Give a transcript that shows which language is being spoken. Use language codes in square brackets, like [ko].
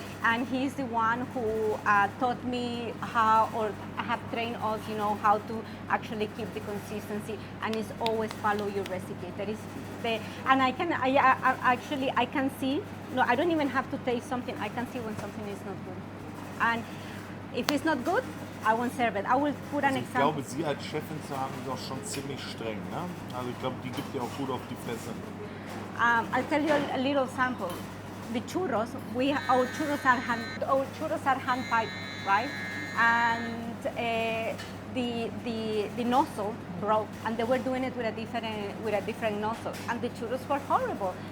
[en] And he's the one who taught me how, or have trained us, how to actually keep the consistency. And it's always follow your recipe. That is and I can see, no, I don't even have to taste something. I can see when something is not good. And if it's not good, I won't serve it. I will put an [de] Ich [en] example. [de] glaube, Sie als Chefin zu haben, ist auch schon ziemlich streng. Ne? Also ich glaube, die gibt dir auch gut auf die Fresse. [en] I'll tell you a little sample. The churros, our churros are hand piped, right? And the nozzle broke, and they were doing it with a different nozzle, and the churros were horrible.